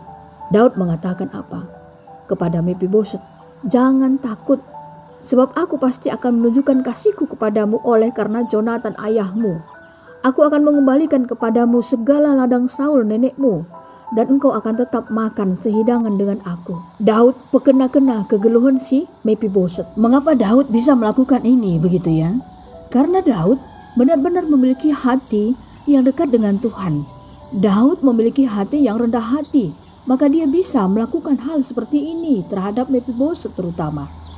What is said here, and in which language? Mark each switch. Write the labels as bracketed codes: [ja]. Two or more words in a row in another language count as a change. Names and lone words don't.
[id] Daud mengatakan apa kepada Mephiboset? Jangan takut, sebab aku pasti akan menunjukkan kasihku kepadamu oleh karena Jonatan ayahmu. Aku akan mengembalikan kepadamu segala ladang Saul nenekmu, dan engkau akan tetap makan sehidangan dengan aku. [btx] Daud pekena-kena kegeluhan si Mephiboset. [id] Mengapa Daud bisa melakukan ini begitu ya? Karena Daud benar-benar memiliki hati yang dekat dengan Tuhan. Daud memiliki hati yang rendah hati, maka dia bisa melakukan hal seperti ini terhadap Mephiboset terutama.